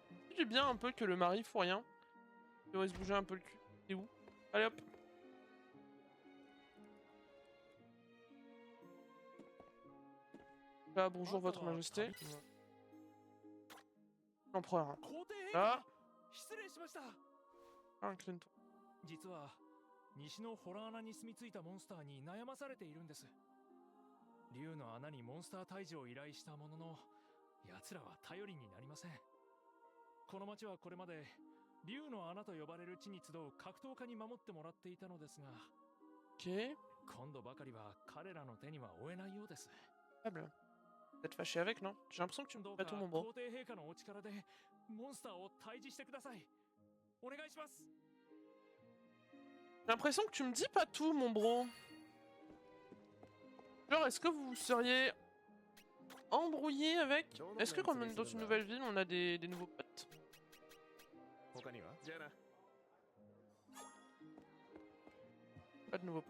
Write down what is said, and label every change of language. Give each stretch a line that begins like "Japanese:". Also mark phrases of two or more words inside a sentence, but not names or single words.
French: C'est bien un peu que le mari fout rien. Il devrait se bouger un peu le cul. C'est où? Allez hop. Là, bonjour votre majesté. L'empereur. Ah. Incline-toi.
Japanese: 実は西のホラー穴に住み着いたモンスターに悩まされているんです。竜の穴にモンスター退治を依頼したものの、奴らは頼りになりません。この町はこれまで竜の穴と呼ばれる地に集う格闘家に守ってもらっていたのですが、
French: Ok.
Japanese: 今度ばかりは彼らの手には負えないようです。
French: Faible. Peut-être fâché avec, non? J'ai l'impression que tu me
Japanese: どう
French: bats
Japanese: か
French: tout mon bras.
Japanese: 皇帝陛下のお力でモンスターを退治してください。お願いします。
French: J'ai l'impression que tu me dis pas tout, mon bro. Genre, est-ce que vous seriez embrouillé avec... Est-ce que quand on est dans une nouvelle ville, on a des nouveaux potes? Pas de nouveaux potes.